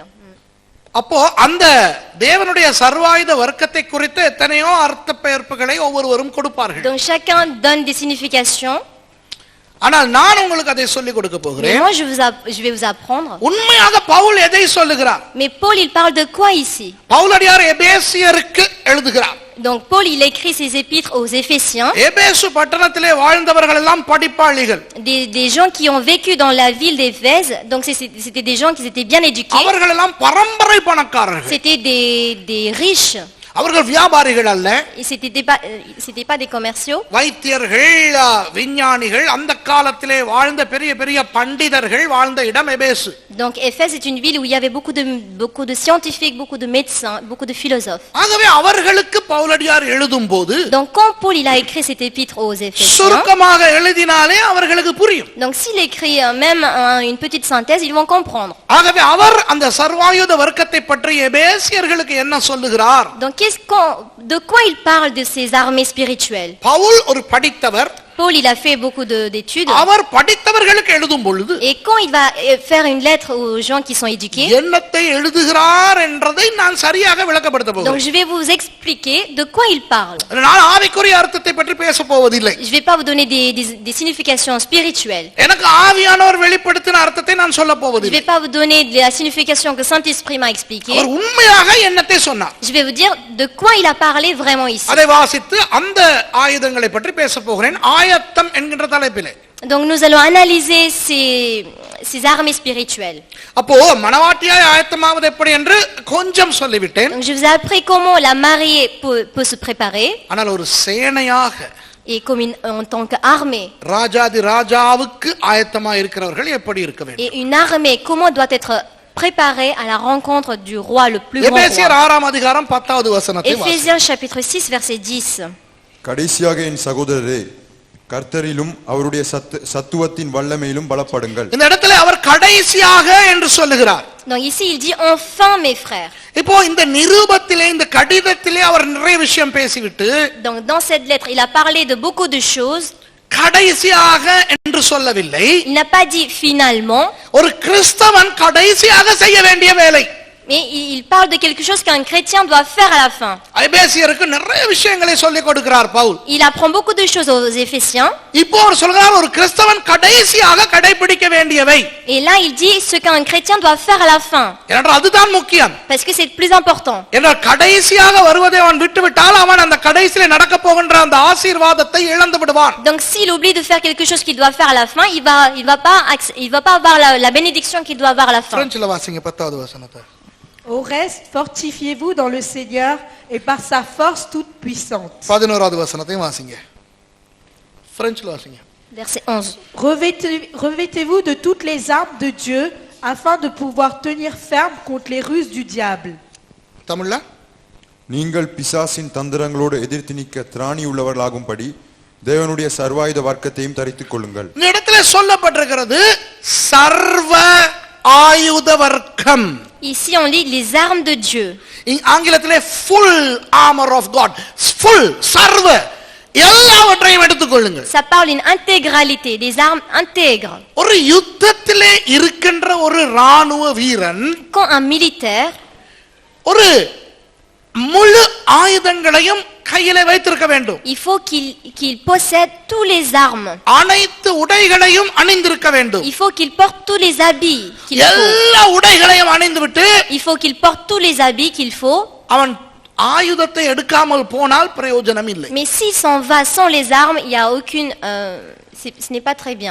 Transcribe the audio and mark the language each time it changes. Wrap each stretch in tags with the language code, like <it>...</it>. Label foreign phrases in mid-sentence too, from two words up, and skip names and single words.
<ta>அப்போ அந்த தேவனுடைய சர்வாயுத வர்க்கத்தை குறித்து எத்தனையோ அர்த்த பெயர்ப்புகளை ஒவ்வொருவரும் கொடுப்பார்கள்.</ta> <fr>Donc chacun donne des significations.</fr> <ta>ஆனால் நான் உங்களுக்கு அதை சொல்லிக் கொடுக்க</ta> <fr>Mais</fr> <ta>போகிறேன்.</ta> <fr>moi je vais vous apprendre.</fr> <ta>உண்மையாக பவுல் எதை சொல்லுகிறார்?</ta> <fr>Mais Paul il parle de quoi ici?</fr> <ta>பவுலடியார் எபேசியருக்கு எழுதுகிறார்.</ta> <fr>Donc Paul il écrit ses épîtres aux Éphésiens.</fr> <ta>எபேசு பட்டணத்திலே வாழ்ந்தவர்கள் எல்லாம் படிப்பாளிகள்.</ta> <fr>Des gens qui ont vécu dans la ville d'Éphèse. Donc c'était des gens qui étaient bien éduqués.</fr> <ta>அவர்கள் எல்லாம் பரம்பரை பணக்காரர்கள்.</ta> <fr>C'était des riches.</fr> <ta>அவர்கள் வியாபாரிகள் அல்ல.</ta> <fr>C'était pas des commerciaux.</fr> <ta>வைத்தியர்கள், விஞ்ஞானிகள், அந்த காலத்திலே வாழ்ந்த பெரிய பெரிய பண்டிதர்கள் வாழ்ந்த இடம் எபேசு.</ta> <fr>Donc Éphèse est une ville où il y avait beaucoup de scientifiques, beaucoup de médecins, beaucoup de philosophes.</fr> <ta>ஆகவே அவர்களுக்கு பவுலடியார் எழுதும்போது</ta> <fr>Donc quand Paul il a écrit cet épître aux Éphésiens,</fr> <ta>சுருக்கமாக எழுதினாலே அவர்களுக்கு புரியும்.</ta> <fr>donc s'il écrit même une petite synthèse, ils vont comprendre.</fr> <ta>ஆகவே அவர் அந்த சர்வாயுத வர்க்கத்தை பற்றி எபேசியர்களுக்கு என்ன சொல்லுகிறார்?</ta> <fr>Donc de quoi il parle de ces armées spirituelles?</fr> <ta>பவுல் ஒரு படித்தவர்.</ta> <fr>Paul il a fait beaucoup d'études.</fr> <ta>அவர் படித்தவர்களுக்கு எழுதும் பொழுது</ta> <fr>Et quand il va faire une lettre aux gens qui sont éduqués,</fr> <ta>என்னத்தை எழுதுகிறார் என்றதை நான் சரியாக விளக்கப்படுத்த</ta> <fr>donc</fr> <ta>போகிறேன்.</ta> <fr>je vais vous expliquer de quoi il parle.</fr> <ta>நான் ஆவிக்குரிய அர்த்தத்தை பற்றி பேச போவதில்லை.</ta> <fr>Je vais pas vous donner des significations spirituelles.</fr> <ta>எனக்கு ஆவியானவர் வெளிப்படுத்தின அர்த்தத்தை நான் சொல்ல</ta> <fr>Je</fr> <ta>போவதில்லை.</ta> <fr>vais pas vous donner de la signification que Saint-Esprit m'a expliqué.</fr> <ta>அவர் உண்மையாக என்னத்தை சொன்னார்.</ta> <fr>Je vais vous dire de quoi il a parlé vraiment ici.</fr> <ta>அதை வாசித்து அந்த ஆயுதங்களை பற்றி பேச போகிறேன். ஆயத்தம் என்கின்ற தலைப்பிலே.</ta> <fr>Donc nous allons analyser ces armées spirituelles.</fr> <ta>அப்போ மணவாட்டியாய் ஆயத்தமாவது எப்படி என்று கொஞ்சம் சொல்லிவிட்டேன்.</ta> <fr>Donc je vous ai appris comment la mariée peut se préparer.</fr> <ta>ஆனால் ஒரு சேனையாக</ta> <fr>Et comme en tant qu'armée.</fr> <ta>ராஜாதி ராஜாவுக்கு ஆயத்தமாக இருக்கிறவர்கள் எப்படி இருக்க வேண்டும்?</ta> <fr>Et une armée comment doit être préparée à la rencontre du roi le plus grand</fr> <ta>எபேசியர்</ta> <fr>roi.</fr> <ta>6ஆம் அதிகாரம் 10வது வசனத்தை வாசிங்க.</ta> <fr>Éphésiens chapitre 6 verset 10.</fr> <ta>கடைசியாக என் சகோதரரே, கர்த்தரிலும் அவருடைய சத்துவத்தின் வல்லமையிலும் பலப்படுங்கள். இந்த இடத்துல அவர் கடைசியாக என்று சொல்லுகிறார்.</ta> <fr>Donc ici il dit enfin mes frères.</fr> <ta>இப்போ இந்த நிருபத்திலே இந்த கடிதத்திலே அவர் நிறைய விஷயம் பேசிவிட்டு</ta> <fr>Donc dans cette lettre il a parlé de beaucoup de choses.</fr> <ta>கடைசியாக என்று சொல்லவில்லை.</ta> <fr>Il n'a pas dit finalement.</fr> <ta>ஒரு கிறிஸ்தவன் கடைசியாக செய்ய வேண்டிய வேலை.</ta> <fr>Mais il parle de quelque chose qu'un chrétien doit faire à la fin.</fr> <ta>எபேசியருக்கு நிறைய விஷயங்களை சொல்லிக் கொடுக்கிறார் பவுல்.</ta> <fr>Il apprend beaucoup de choses aux Éphésiens.</fr> <ta>இப்போ அவர் சொல்றார் ஒரு கிறிஸ்தவன் கடைசியாக கடைபிடிக்க வேண்டியவை.</ta> <fr>Et là il dit ce qu'un chrétien doit faire à la fin.</fr> <ta>ஏனென்றால் அதுதான் முக்கியம்.</ta> <fr>Parce que c'est le plus important.</fr> <ta>ஏனென்றால் கடைசியாக வருவதை அவன் விட்டுவிட்டால் அவன் அந்த கடைசியிலே நடக்க போகின்ற அந்த ஆசீர்வாதத்தை இழந்து விடுவான்.</ta> <fr>Donc s'il oublie de faire quelque chose qu'il doit faire à la fin, il va pas avoir la bénédiction qu'il doit avoir à la fin.</fr> <ta>பிரெஞ்சில வாசிங்க 10வது வசனத்தை.</ta> <fr>Au reste, fortifiez-vous dans le Seigneur et par sa force toute puissante.</fr> <ta>11வது வசனத்தையும் வாசிங்க. பிரெஞ்சில வாசிங்க.</ta> <fr>Verset 11. Revêtez-vous de toutes les armes de Dieu afin de pouvoir tenir ferme contre les ruses du diable.</fr> <ta>தமிழ்ல நீங்கள் பிசாசின் தந்திரங்களோடு எதிர்த்து நிற்க திராணி உள்ளவர்களாகும்படி தேவனுடைய சர்வாயுத வர்க்கத்தையும் தரித்துக் கொள்ளுங்கள். இந்த இடத்துல சொல்லப்பட்டிருக்கிறது சர்வ ஆயுத வர்க்கம்.</ta> <fr>Ici on lit les armes de Dieu.</fr> <ta>ஆங்கிலத்திலே</ta> <en>full armor of God.</en> <ta>full சர்வ எல்லாவற்றையும் எடுத்துக்கொள்ளுங்கள்.</ta> <fr>Ça parle une intégralité, des armes intègres.</fr> <ta>ஒரு யுத்தத்திலே இருக்கின்ற ஒரு ராணுவ வீரன்</ta> <fr>Quand un militaire</fr> <ta>ஒரு முழு ஆயுதங்களையும் கையிலே வைத்திருக்க வேண்டும்.</ta> <fr>il faut qu'il possède tous les armes.</fr> <ta>அனைத்து உடைகளையும் அணிந்திருக்க வேண்டும்.</ta> <fr>Il faut qu'il porte tous les habits qu'il faut.</fr> <ta>எல்லா உடைகளையும் அணிந்துவிட்டு</ta> <fr>Il faut qu'il porte tous les habits qu'il faut.</fr> <ta>அவன் ஆயுதத்தை எடுக்காமல் போனால் பிரயோஜனம் இல்லை.</ta> <fr>Mais s'il s'en va sans les armes, il y a aucune ce n'est pas très bien.</fr>